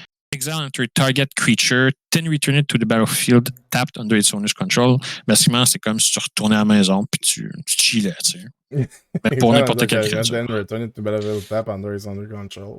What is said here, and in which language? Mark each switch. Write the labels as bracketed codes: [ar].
[en] Exile enter target creature, then return it to the battlefield tapped under its owner's control. [fr] Basiquement, c'est comme si tu retournais à la maison puis tu chillais, tu sais. Mais pour n'importe quelle créature. [en] Then return it to battlefield tap under its under control.